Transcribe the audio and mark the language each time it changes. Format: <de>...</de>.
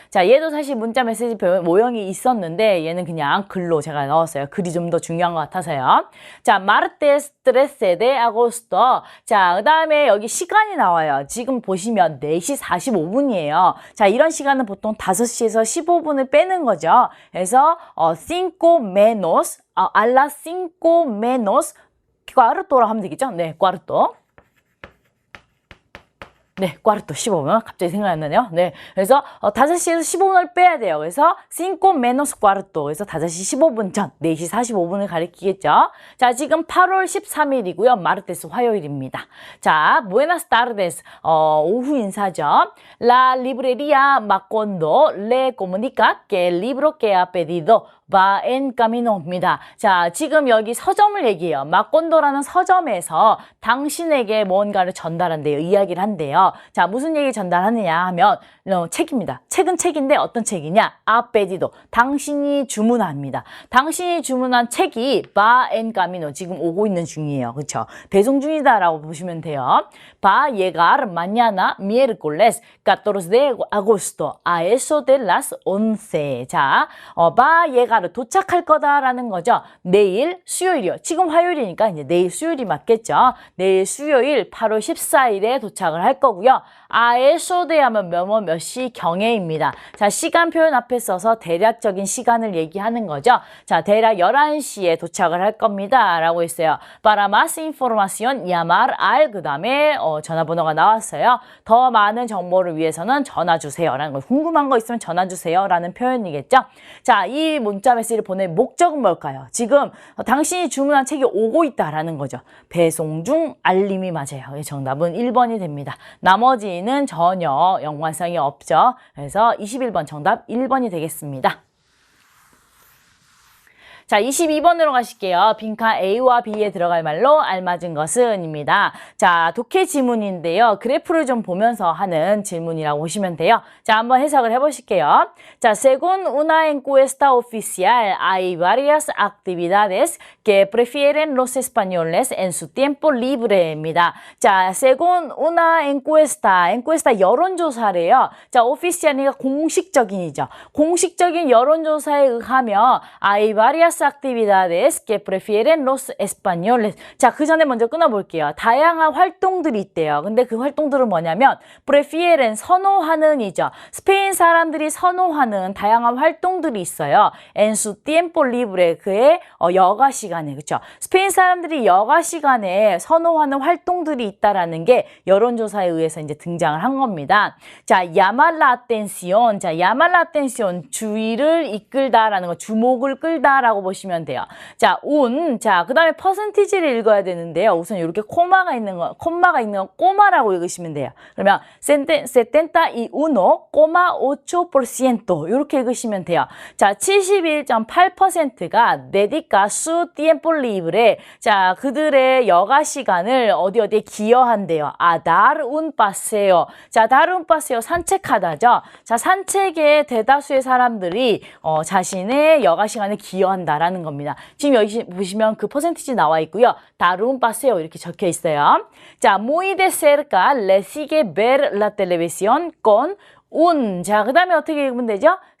<ko>자, 얘도 사실 문자 메시지 모형이 있었는데 얘는 그냥 글로 제가 넣었어요. 글이 좀 더 중요한 것 같아서요.</ko> <es>자, martes 13 de agosto.</es> <ko>자, 그 다음에 여기 시간이 나와요. 지금 보시면 4시 45분이에요. 자, 이런 시간은 보통 5시에서 15분을 빼는 거죠.</ko> <es>그래서 cinco menos, a las cinco menos cuarto로</es> <ko>하면 되겠죠? 네, cuarto. 네, cuarto 15분. 갑자기 생각이 안 나네요. 네. 그래서 5시에서 15분을 빼야 돼요.</ko> <es>그래서 cinco menos cuarto.</es> <ko>그래서 5시 15분 전, 4시 45분을 가리키겠죠. 자, 지금 8월 13일이고요. 마르테스 화요일입니다. 자, buenas tardes. 오후 인사죠.</ko> <es>La librería Macondo le comunica que el libro que ha pedido va en camino입니다.</es> <ko>자, 지금 여기 서점을 얘기해요. 마콘도라는 서점에서 당신에게 뭔가를 전달한대요. 이야기를 한대요. 자, 무슨 얘기 전달하느냐 하면 책입니다. 책은 책인데 어떤 책이냐? 아페디도. 당신이 주문합니다. 당신이 주문한 책이</ko> <es>va en camino.</es> <ko>지금 오고 있는 중이에요. 그렇죠? 배송 중이다라고 보시면 돼요.</ko> <es>Va a llegar mañana miércoles 14 de agosto a eso de las 11.</es> <ko>자,</ko> <es>va a llegar</es> <ko>도착할 거다라는 거죠. 내일 수요일이요. 지금 화요일이니까 이제 내일 수요일이 맞겠죠. 내일 수요일 8월 14일에 도착을 할 거고요. 아에소데 하면 몇 시 경에입니다. 자, 시간 표현 앞에 써서 대략적인 시간을 얘기하는 거죠. 자, 대략 11시에 도착을 할 겁니다. 라고 했어요.</ko> <es>Para más información, llamar al</es> <ko>그 다음에 전화번호가 나왔어요. 더 많은 정보를 위해서는 전화 주세요. 라는 거. 궁금한 거 있으면 전화 주세요. 라는 표현이겠죠. 자, 이 문자 메시지를 보낼 목적은 뭘까요? 지금 당신이 주문한 책이 오고 있다라는 거죠. 배송 중 알림이 맞아요. 정답은 1번이 됩니다. 나머지는 전혀 연관성이 없죠. 그래서 21번 정답 1번이 되겠습니다. 자, 22번으로 가실게요. 빈칸 A와 B에 들어갈 말로 알맞은 것은 입니다. 자, 독해 지문인데요. 그래프를 좀 보면서 하는 질문이라고 보시면 돼요. 자, 한번 해석을 해보실게요.</ko> <es>자, según una encuesta oficial, hay varias actividades que prefieren los españoles en su tiempo libre입니다.</es> <ko>자,</ko> <es>según una encuesta</es> <ko>여론조사래요. 자, oficial이니까 공식적인이죠. 공식적인 여론조사에 의하면</ko> <es>hay varias actividades que prefieren los españoles.</es> <ko>자, 그 전에 먼저 끊어볼게요. 다양한 활동들이 있대요. 근데 그 활동들은 뭐냐면 prefieren 선호하는이죠. 스페인 사람들이 선호하는 다양한 활동들이 있어요.</ko> <es>En su tiempo libre</es> <ko>그의 여가 시간에 그렇죠. 스페인 사람들이 여가 시간에 선호하는 활동들이 있다라는 게 여론조사에 의해서 이제 등장을 한 겁니다.</ko> <es>자, llamar la atención.</es> <ko>자,</ko> <es>llamar la atención</es> <ko>주의를 이끌다라는 거, 주목을 끌다라고 보시면 돼요. 자, 자, 그 다음에 퍼센티지를 읽어야 되는데요. 우선 이렇게 콤마가 있는 건 꼬마라고 읽으시면 돼요. 그러면 71,8% 이렇게 읽으시면 돼요.</ko> <es>자, 71.8%가 dedica su tiempo libre.</es> <ko>자, 그들의 여가 시간을 어디에 기여한대요.</ko> <es>a dar un paseo.</es> <ko>자,</ko> <es>dar un paseo</es> <ko>산책하다죠. 자, 산책에 대다수의 사람들이 자신의 여가 시간을 기여한다. 라는 겁니다. 지금 여기 보시면 그 퍼센티지 나와 있고요. 다룬 파세요 이렇게 적혀 있어요.</ko> <es>자, muy de cerca le sigue ver la televisión con 자,</es> <ko>그 다음에 어떻게 읽으면 되죠?</ko>